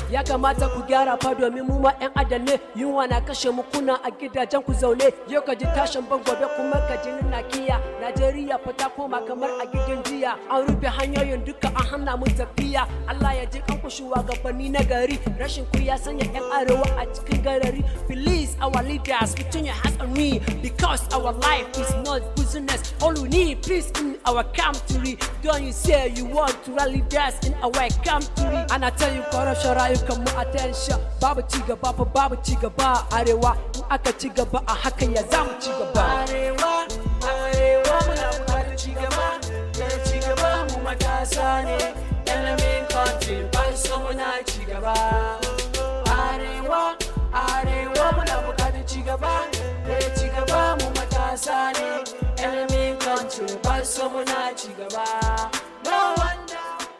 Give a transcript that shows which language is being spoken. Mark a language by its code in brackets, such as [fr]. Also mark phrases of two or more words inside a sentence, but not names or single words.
[ha] Ya kamata ku gyara fa domin mu ma 'yan adam ne. Yunwa na kashe mu kuna a gidajen ku zaune. Yau ka ji tashin ban gobe kuma ka ji na kiya. Najeriya fa ta koma kamar a gidan jiya. An rufe hanyoyin duka an hana mu tafiya. Allah ya ji kanku shugabanni na gari. Rashin ku ya sanya 'yan arewa a cikin garari. [en] Please our leaders, put your hands on me because our life is not business. All we need peace in our country. Don't you say you want to rally us in our country? And I tell you corruption [ha] rayukan mu [en] attention. [ha] Babu ci gaba fa babu ci gaba arewa. In aka ci gaba a haka ya za mu ci gaba? Arewa, Arewa muna bukatar ci gaba, da ci gaba mu matasa ne. [en] Enemy country, [ha] ba su so muna ci gaba. Arewa, Arewa muna bukatar ci gaba, da ci gaba mu matasa ne. [en] Enemy country, [ha] ba su so muna ci gaba. [en] No wonder